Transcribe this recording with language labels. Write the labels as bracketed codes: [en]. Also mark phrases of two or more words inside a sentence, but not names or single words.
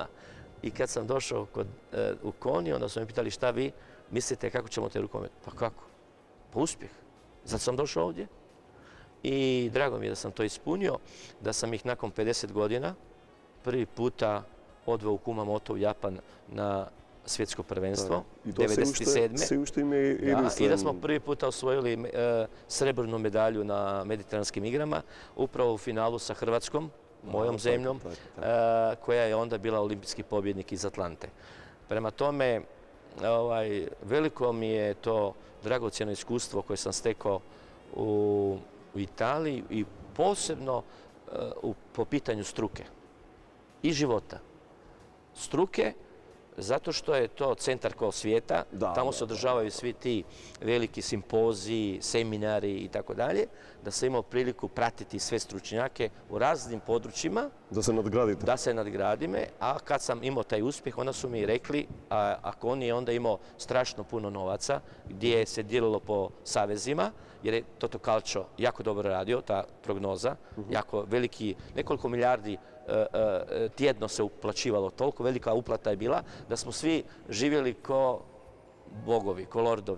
[hr] I kad sam došao u Koni, onda su me pitali šta vi mislite kako ćemo te rukomet? Pa kako? Pa uspjeh. Zato sam došao ovdje. I drago mi je da sam to ispunio, da sam ih nakon 50 godina prvi puta odveo u Kumamoto u Japan na svjetsko prvenstvo, I to 97. [mk] се уште им е [hr] Da, [mk] единствен. [hr] I da smo prvi puta osvojili srebrnu medalju na mediteranskim igrama, upravo u finalu sa Hrvatskom, mojom zemljom, koja je onda bila olimpijski pobjednik iz Atlante. Prema tome, veliko mi je to dragocjeno iskustvo koje sam stekao u Italiji i posebno po pitanju struke i života. Struke, zato što je to centar kao svijeta, tamo se održavaju svi ti veliki simpoziji, seminari i tako dalje, da sam imao priliku pratiti sve stručnjake u raznim područjima. [mk] Да се надградите. [hr] Da se nadgradime, a kad sam imao taj uspjeh, onda su mi rekli, ako on je onda imao strašno puno novaca, gdje se dijelilo po savezima, jer je Toto Calcio jako dobro radio, ta prognoza, jako veliki, nekoliko milijardi tjedno se uplaćivalo, toliko velika uplata je bila, da smo svi živjeli ko bogovi, ko lordovi.